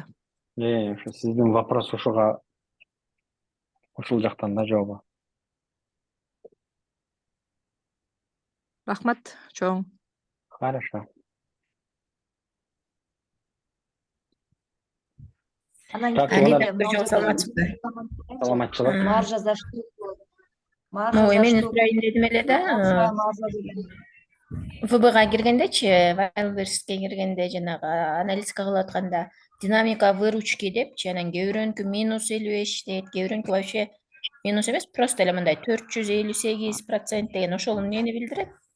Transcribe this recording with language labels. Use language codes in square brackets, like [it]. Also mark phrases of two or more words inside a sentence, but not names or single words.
[ky] Ушу сиздин вопрос ушуга ушул жактан да жообу. Рахмат, чоң. Хорошо. Саламатчылык. [ru] Маржа за штуку. [ky] Эмен сурайын дедим эле да. ВБга киргендечи, Wildberriesке киргенде жанагы аналитика кылып атканда [ru] динамика выручки [ky] депчи, анан кээ бирөөнүкү -55 дейт, кээ бирөөнүкү вообще минус эмес, просто эле мындай 458% деген ошол эмнени билдирет?